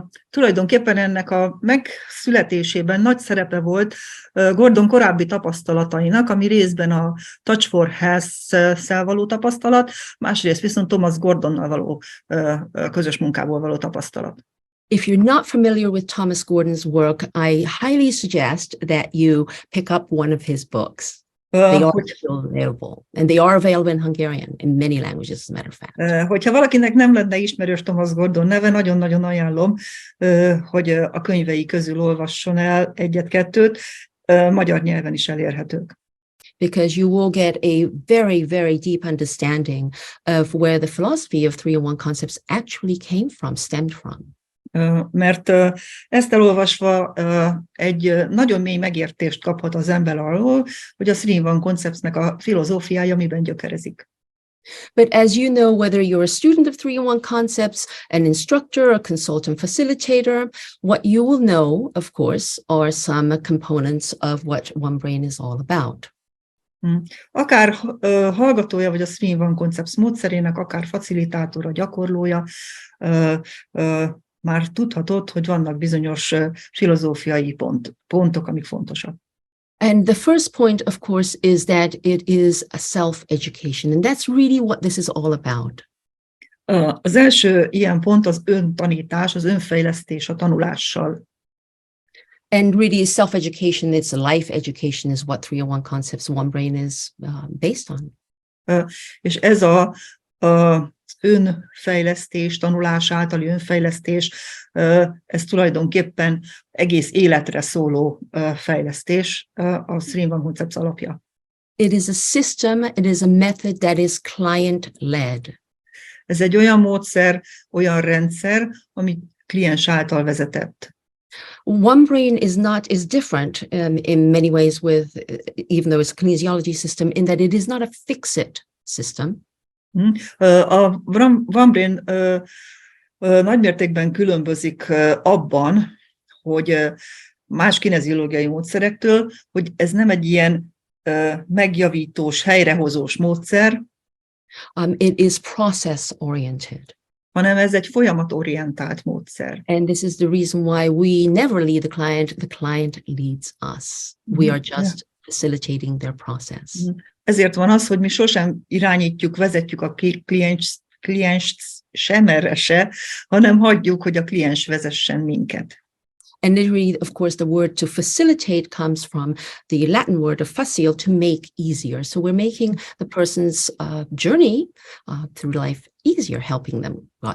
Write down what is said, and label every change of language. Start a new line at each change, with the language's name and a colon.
Hungarian: Tulajdonképpen ennek a megszületésében nagy szerepe volt Gordon korábbi tapasztalatainak, ami részben a Touch for Health-szel való tapasztalat, másrészt viszont Thomas Gordonnal való közös munkából való tapasztalat.
English: If you're not familiar with Thomas Gordon's work, I highly suggest that you pick up one of his books. They are still available, and they are available in Hungarian, in many languages, as a matter of fact.
Hungarian: Hogyha valakinek nem lenne ismerős Thomas Gordon neve, nagyon-nagyon ajánlom, hogy a könyvei közül olvasson el egyet-kettőt, magyar nyelven is elérhetők.
English: Because you will get a very, very deep understanding of where the philosophy of 3-in-1 concepts actually stemmed from.
Hungarian: Mert ezt elolvasva egy nagyon mély megértést kaphat az ember arról, hogy a 3-in-1 konceptnek a filozófiája miben gyökerezik.
English: But as you know, whether you're a student of 3-in-1 concepts, an instructor, a consultant facilitator, what you will know, of course, are some components of what One Brain is all about.
Hungarian: Akár hallgatója vagy a 3-in-1 koncept módszerének, akár facilitátora, gyakorlója, már tudhatod, hogy vannak bizonyos filozófiai pontok, amik fontosak.
English: And the first point, of course, is that it is a self-education, and that's really what this is all about.
Hungarian: Az első ilyen pont az öntanítás, az önfejlesztés a tanulással.
English: And really self-education, it's a life education is what 3-in-1 concepts One Brain is based on.
Hungarian: És ez a önfejlesztés, tanulás általi önfejlesztés, ez tulajdonképpen egész életre szóló fejlesztés, a 3-in-1 koncept alapja.
English: It is a system, it is a method that is client-led.
Hungarian: Ez egy olyan módszer, olyan rendszer, ami kliens által vezetett.
English: One Brain is different in many ways even though it's a kineziology system, in that it is not a fix-it system.
Hungarian: A One Brain nagymértékben különbözik abban, hogy más kineziológiai módszerektől, hogy ez nem egy ilyen megjavítós, helyrehozós módszer,
English: it is process-oriented.
Hungarian: hanem ez egy folyamatorientált módszer.
English: And this is the reason why we never lead the client leads us. We are just facilitating their process.
Hungarian: Ezért van az, hogy mi sosem irányítjuk, vezetjük a klienst sem erre se, hanem hagyjuk, hogy a kliens vezessen minket.
English: And literally, of course, the word to facilitate comes from the Latin word of facile, to make easier. So we're making the person's journey through life easier, helping them.